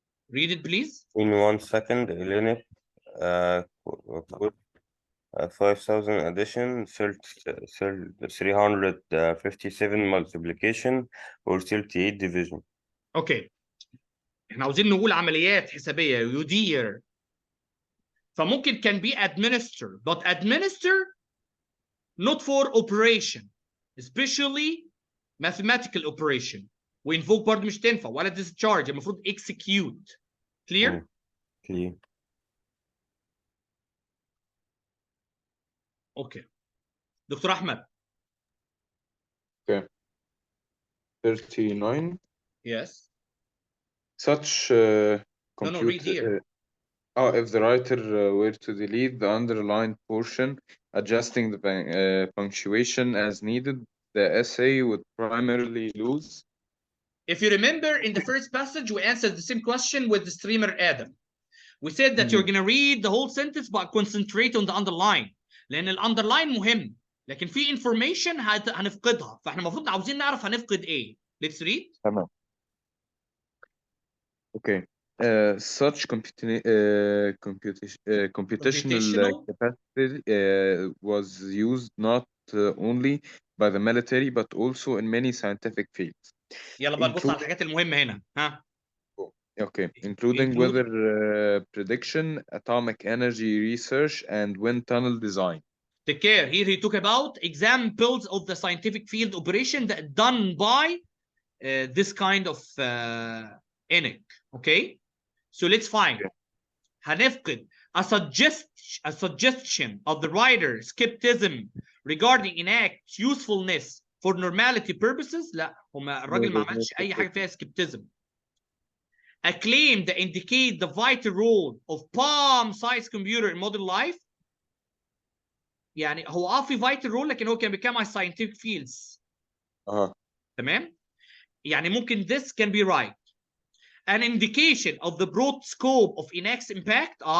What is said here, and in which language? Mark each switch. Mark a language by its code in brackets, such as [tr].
[en] Read it please. In 1 second, Linux could 5,000 addition, 357 multiplication, or 38 division. Okay. [ar] احنا عاوزين نقول عمليات حسابية يدير. فممكن [en] can be administer, but administer not for operation, especially mathematical operation. [ar] وinvoke برضه مش تنفع ولا discharge المفروض execute. [en] Clear? Clear. Okay. [ar] دكتور أحمد. [en] Okay. 39. Yes. Such No, read here. If the writer were to delete the underlined portion, adjusting the punctuation as needed, the essay would primarily lose. If you remember, in the first passage, we answered the same question with the streamer Adam. We said that you're going to read the whole sentence, but concentrate on the underline. [ar] لأن الأندرلاين مهم. لكن في information هنفقدها. فإحنا المفروض عاوزين نعرف هنفقد إيه. [en] Let's read. [ar] تمام. [en] Okay. such computational Computational. capacity was used not only by the military but also in many scientific fields. [ar] يلا بقى نبص على [en] Include- [ar] الحاجات المهمه هنا ها. [en] Okay, including Include- weather prediction, atomic energy research, and wind tunnel design. Take care. Here he talk about examples of the scientific field operation that done by this kind of ENIC. Okay, so let's find. [ar] هنفقد [en] a suggestion of the writer skepticism regarding ENAC's usefulness for normality purposes. [ar] لا هما الراجل ما عملش اي حاجه فيها skepticism. [en] A claim that indicate the vital role of palm-sized computer in modern life. [ar] يعني هو في [en] vital role [ar] لكن هو كان بيتكلم عن [en] scientific fields. [ar] تمام؟ يعني ممكن [en] this can be right. An indication of the broad scope of ENAC's impact.